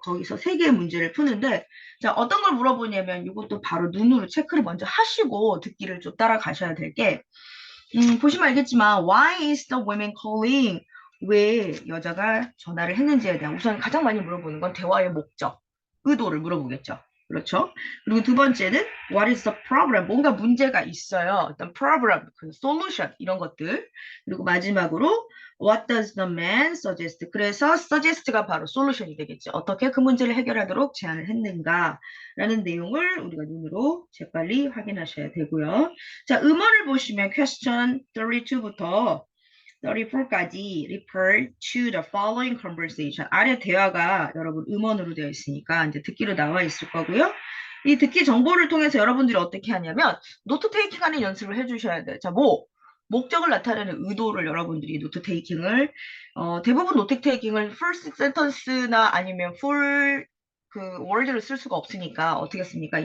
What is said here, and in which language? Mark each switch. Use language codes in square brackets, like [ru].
[ko] 거기서 3개의 문제를 푸는데 자, 어떤 걸 물어보냐면 이것도 바로 눈으로 체크를 먼저 하시고 듣기를 좀 따라가셔야 될 게 보시면 알겠지만 [en] why is the woman calling? [ko] 왜 여자가 전화를 했는지에 대한 우선 가장 많이 물어보는 건 대화의 목적, 의도를 물어보겠죠. 그렇죠? 그리고 두 번째는 [en] what is the problem? [ko] 뭔가 문제가 있어요. 어떤 problem, 그 solution 이런 것들. 그리고 마지막으로 [en] what does the man suggest? [ko] 그래서 suggest가 바로 solution이 되겠죠. 어떻게 그 문제를 해결하도록 제안을 했는가라는 내용을 우리가 눈으로 재빨리 확인하셔야 되고요. 자, 음원을 보시면 [en] question 32부터 34까지 refer to the following conversation. [ko] 아래 대화가 여러분 음원으로 되어 있으니까 이제 듣기로 나와 있을 거고요. 이 듣기 정보를 통해서 여러분들이 어떻게 하냐면 노트 테이킹하는 연습을 해주셔야 돼요. 자, 목적을 나타내는 의도를 여러분들이 노트 테이킹을 대부분 노트 테이킹을 first sentence나 아니면 full 그 word를 쓸 수가 없으니까 어떻게 씁니까?